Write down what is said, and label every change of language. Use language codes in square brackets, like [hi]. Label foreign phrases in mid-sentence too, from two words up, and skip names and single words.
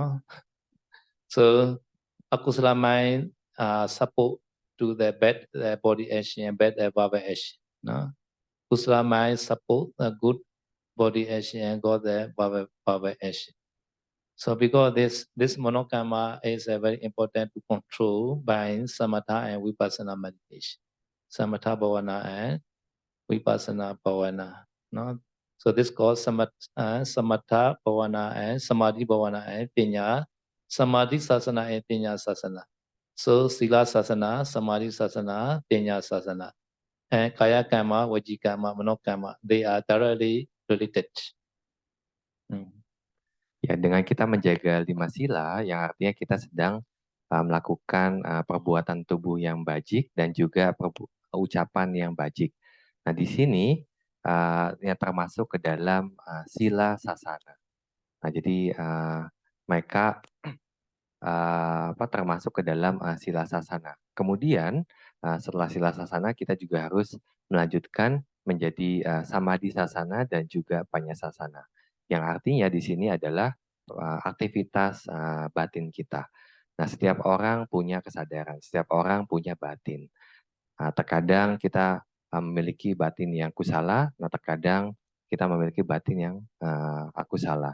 [en] So akusala mind support to the bad body action and bad verbal action. No? Kusala mind support a good body action and good verbal action. So because this monokama is very important to control by samatha and vipassana meditation. [pi] Samatha bhavana and vipassana bhavana. [en] No? So this called [pi] samatha bhavana [en] and [pi] samadhi bhavana [en] and pinya. [pi] Samadhi sasana and pinya sasana. So sila sasana, samadhi sasana, pinya sasana. And kaya kama, vajikama, manokama, [en] they are directly related. [id] Ya, dengan kita menjaga 5 sila, yang artinya kita sedang melakukan perbuatan tubuh yang bajik dan juga ucapan yang bajik. Nah, di sini yang termasuk ke dalam [pi] sila sasana. [id] Nah, jadi mereka termasuk ke dalam [pi] sila sasana. [id] Kemudian setelah [pi] sila sasana [id] kita juga harus melanjutkan menjadi [pi] samadhi sasana [id] dan juga panyasasana. Yang artinya di sini adalah aktivitas batin kita. Nah, setiap orang punya kesadaran, setiap orang punya batin. Terkadang kita memiliki batin yang kusala, nah terkadang kita memiliki batin yang akusala.